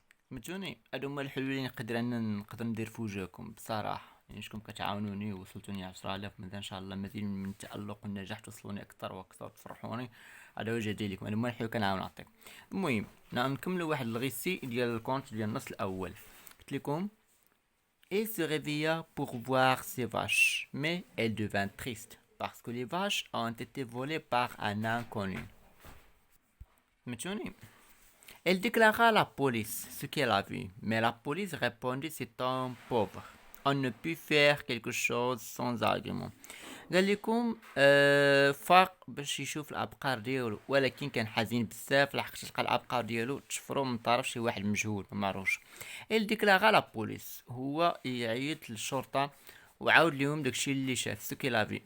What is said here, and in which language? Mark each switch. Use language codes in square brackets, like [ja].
[ar] فهمتوني؟ هادو هما الحلول اللي نقدر ندير في وجهكم بصراحه. يعني شكون كتعاونوني ووصلتوني 10000 مثلا، ان شاء الله مزيد من التالق والنجاح توصلوني اكثر واكثر تفرحوني. هذا وجه ديالكم، هادو هما الحلول كنعاون نعطيك. المهم نكملوا واحد الغيسي ديال الكونت ديال النص الاول. [fr] قلت لكم: Elle se réveilla pour voir ses vaches, mais elle devint triste parce que les vaches ont été volées par un inconnu. Elle déclara à la police ce qu'elle a vu, mais la police répondit: c'est un pauvre. On ne peut faire quelque chose sans argument. [ar] قال لكم فاق باش يشوف الابقار ديالو، ولكن كان حزين بزاف لحقاش لقى الابقار ديالو تشفروا من طرف شي واحد مجهول ما معروفش. [fr] il déclara la police، [ar] هو يعيط للشرطه وعاود ليهم داكشي اللي شاف [fr] سكي لافي.